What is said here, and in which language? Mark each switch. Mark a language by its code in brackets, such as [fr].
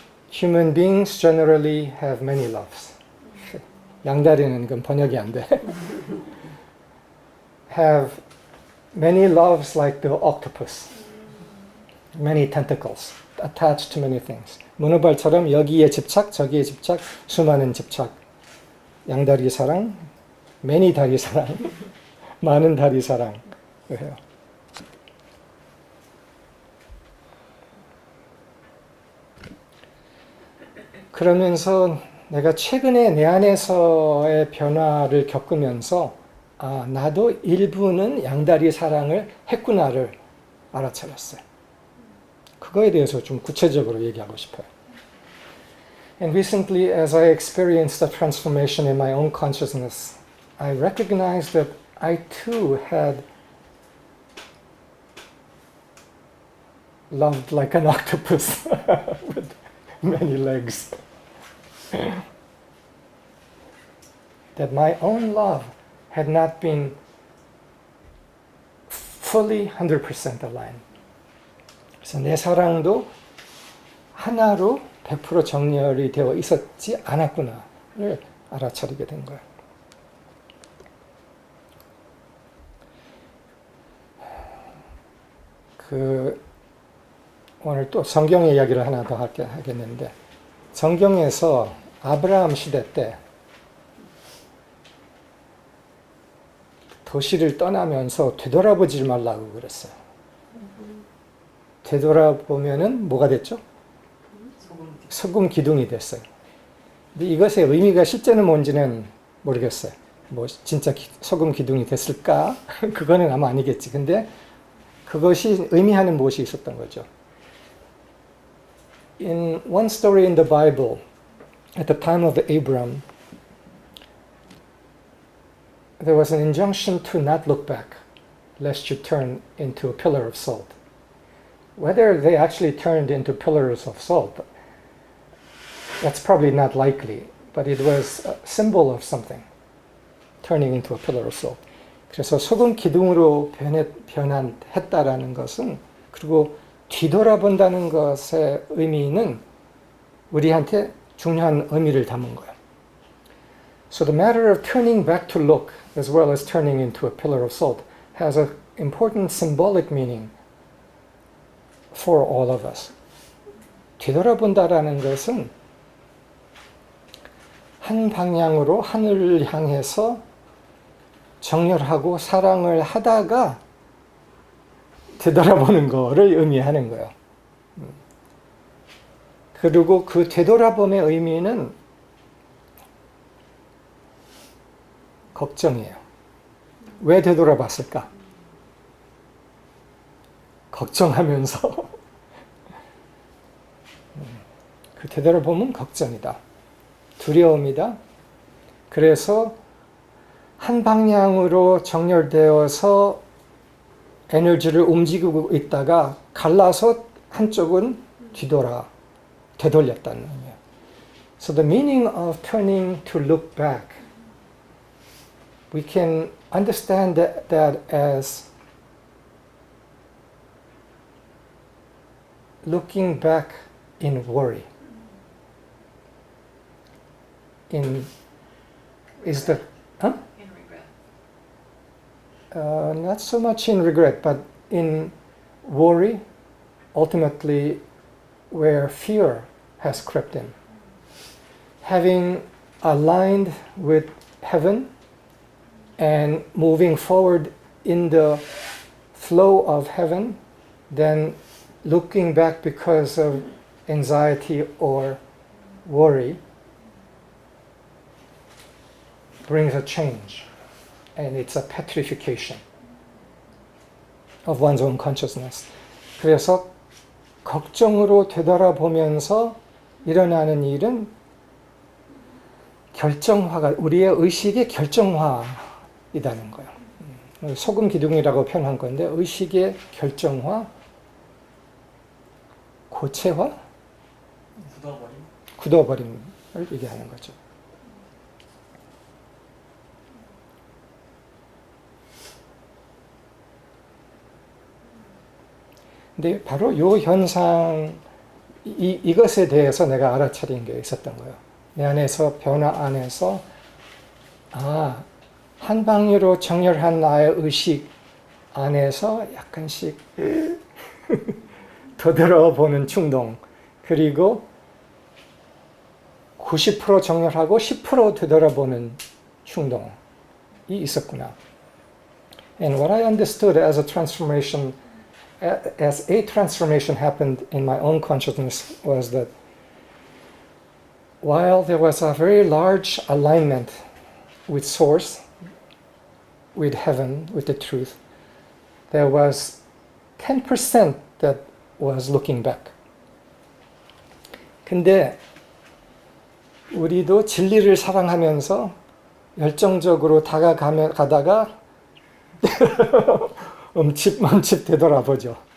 [en] Human beings generally have many loves. [ko] 양다리는 이건 번역이 안 돼. [en] Have many loves like the octopus. Many tentacles attached to many things. [ko] 문어발처럼 여기에 집착, 저기에 집착, 수많은 집착. 양다리 사랑, [en] many [ko] 다리 사랑, 많은 다리 사랑. 해요. 그러면서 내가 최근에 내 안에서의 변화를 겪으면서 나도 일부는 양다리 사랑을 했구나를 알아차렸어요. 그거에 대해서 좀 구체적으로 얘기하고 싶어요. [en] And recently, as I experienced the transformation in my own consciousness, I recognized that I too had loved like an octopus with many legs. That my own love had not been fully 100% aligned. [ko] 그래서 내 사랑도 하나로 100% 정렬이 되어 있었지 않았구나를 알아차리게 된 거예요. 오늘 또 성경 이야기를 하나 더 하겠는데, 성경에서 아브라함 시대 때 도시를 떠나면서 되돌아보지 말라고 그랬어요. 되돌아보면은 뭐가 됐죠? 소금 기둥이 됐어요. 근데 이것의 의미가 실제는 뭔지는 모르겠어요. 뭐 진짜 소금 기둥이 됐을까? 그거는 아마 아니겠지. 근데 그것이 의미하는 무엇이 있었던 거죠. [en] In one story in the Bible, at the time of Abram, there was an injunction to not look back, lest you turn into a pillar of salt. Whether they actually turned into pillars of salt, that's probably not likely, but it was a symbol of something, turning into a pillar of salt. [ko] 그래서 소금 기둥으로 변했다라는 것은, 그리고 뒤돌아본다는 것의 의미는 우리한테 중요한 의미를 담은 거예요. [en] So the matter of turning back to look, as well as turning into a pillar of salt, has an important symbolic meaning for all of us. [ko] 뒤돌아본다라는 것은 한 방향으로 하늘을 향해서 정렬하고 사랑을 하다가 되돌아보는 거를 의미하는 거예요. 그리고 그 되돌아봄의 의미는 걱정이에요. 왜 되돌아봤을까? 걱정하면서 그 되돌아보면 걱정이다. 두려움이다. 그래서 한 방향으로 정렬되어서 에너지를 움직이고 있다가 갈라서 한쪽은 되돌렸다는 의미예요. [en] So the meaning of turning to look back, we can understand that as looking back in worry. In regret. Not so much in regret, but in worry, ultimately where fear has crept in. Having aligned with heaven and moving forward in the flow of heaven, then looking back because of anxiety or worry brings a change, and it's a petrification of one's own consciousness. [ko] 그래서 걱정으로 되돌아보면서 일어나는 일은 결정화가, 우리의 의식의 결정화이다는 거예요. 소금 기둥이라고 표현한 건데, 의식의 결정화, 고체화, 굳어버림을 얘기하는 거죠. 근데 바로 이 현상, 이것에 대해서 내가 알아차린 게 있었던 거예요. 내 안에서, 변화 안에서, 한방위로 정렬한 나의 의식 안에서 약간씩 더들어보는 충동, 그리고 90% 정렬하고 10% 되돌아보는 충동이 있었구나. [en] And what I understood as a transformation happened in my own consciousness was that while there was a very large alignment with Source, with heaven, with the truth, there was 10% that was looking back. [ko] 근데 우리도 진리를 사랑하면서 열정적으로 가다가 멈칫 되돌아보죠.